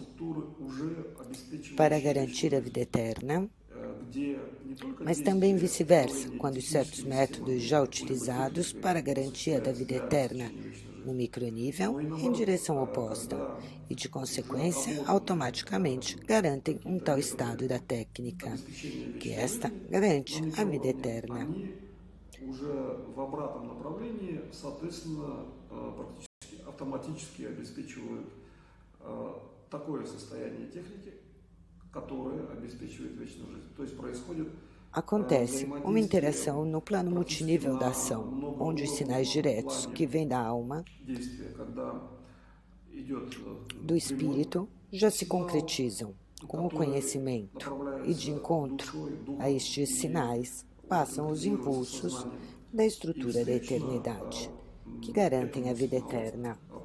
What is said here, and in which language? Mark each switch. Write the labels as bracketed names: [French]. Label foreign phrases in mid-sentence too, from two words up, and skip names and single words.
[Portuguese] para garantir a vida eterna, mas também vice-versa, quando certos métodos já utilizados para a garantia da vida eterna no micronível em direção oposta e, de consequência, automaticamente garantem um tal estado da técnica, que esta garante a vida eterna. [Russian] Уже в обратном направлении, соответственно, практически автоматически обеспечивают такое состояние техники, которое обеспечивает вечную жизнь. То есть происходит [Portuguese] Acontece uma interação no plano multinível da ação, onde os sinais diretos que vêm da alma, do espírito, já se concretizam com o conhecimento e, de encontro a estes sinais, passam os impulsos da estrutura da eternidade, que garantem a vida eterna.